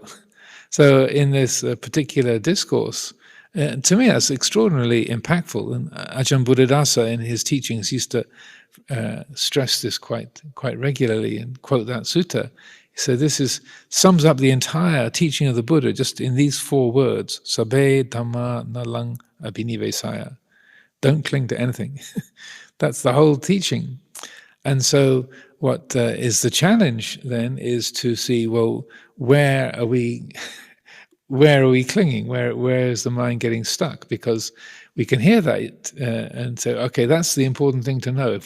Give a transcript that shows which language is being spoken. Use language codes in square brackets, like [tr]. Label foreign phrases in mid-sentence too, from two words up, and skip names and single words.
[en] So in this particular discourse, to me that's extraordinarily impactful. And Ajahn Buddhadasa in his teachings used to stress this quite regularly and quote that sutta. So this sums up the entire teaching of the Buddha just in these 4 words: [pi] sabbe dhamma nalang abhinivesaya. [en] Don't cling to anything. That's the whole teaching. And so what is the challenge then is to see, well, where are we clinging? Where is the mind getting stuck? Because we can hear that and say, okay, that's the important thing to know.